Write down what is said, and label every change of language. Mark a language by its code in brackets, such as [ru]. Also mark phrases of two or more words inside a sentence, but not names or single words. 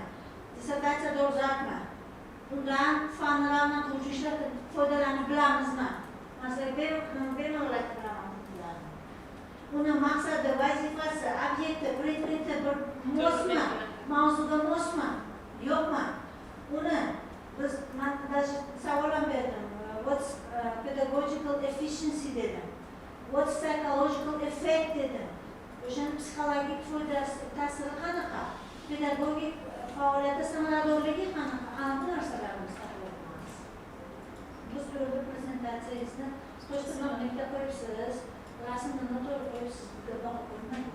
[uz] Dissertatsiya dolzarbmi? Undan fanlarni qiluvchi ishlardan foydalanib bilamizmi? Masalan, bemalol aytib beraman. Uni maqsadi, vazifasi, obyekti, predmeti bir mosmi? Mavzuga mosmi? Yo'qmi? Uni biz savol ham berdim. [en] What's pedagogical efficiency dedim. What's psychological effect dedim. [uz] O'shaning psixologik foydasi, ta'siri qanaqa? Pedagogik faoliyatda samaradorligi qanaqa? Ana bu narsalarni biz tahlil biz bu yerda prezentatsiyangizni qo'shtirnoqlikda qo'yibsiz, rasmni noto'g'ri qo'yibsiz deb baho qo'ymadik.